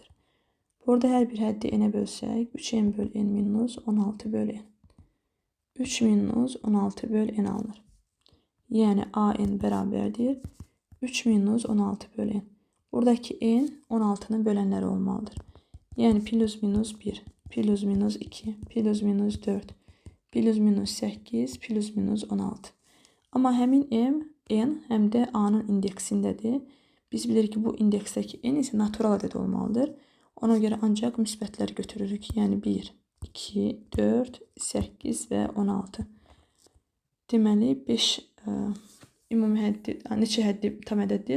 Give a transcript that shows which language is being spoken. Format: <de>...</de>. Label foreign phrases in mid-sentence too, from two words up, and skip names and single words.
<az>Burada hər bir həddi n-ə bölsək 3n böl n minus 16 böl n. 3 minus 16 böl n alınır. Yəni AN bərabərdir 3 minus 16 böl n. Buradakı n 16'nın bölənləri olmalıdır. Yəni plus minus 1, plus minus 2, plus minus 4, plus minus 8, plus minus 16. Amma həmin n həm də A-nın indeksindədir. Biz bilirik ki, bu indeksdəki n isə natural ədəd olmalıdır. Ona görə ancaq müsbətlər götürürük. Yəni 1, 2, 4, 8 və 16. Deməli 5 ümumi həddi, neçə həddi tam ədəddir?</az>